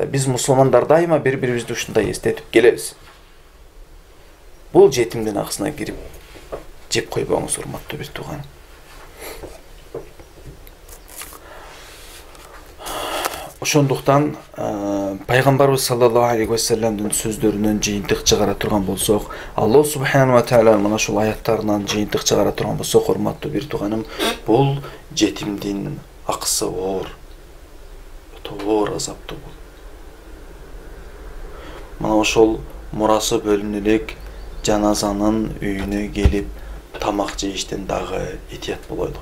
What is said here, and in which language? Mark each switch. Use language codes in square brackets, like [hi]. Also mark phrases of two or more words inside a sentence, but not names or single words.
[ky] Биз мусулмандар дайыма бири-бирибизди ушундай эстетип келебиз. Бул жетимдин акысына кирип жеп койбоңуз, урматтуу бир тууганым. Ошондуктан пайгамбарыбыз [ar] صلى الله عليه وسلم [ky] сөздөрүнөн жыйынтык чыгара турган болсок, [ar] الله سبحانه وتعالى [ky] мына ушул аяттарынан жыйынтык чыгара турган болсок, урматтуу бир тууганым, бул жетимдин акысы оор. Оор азаптуу бул. Мына ошол мурасы бөлүнө элек жаназанын үйүнө келип тамак жейиштен дагы этият болойлу.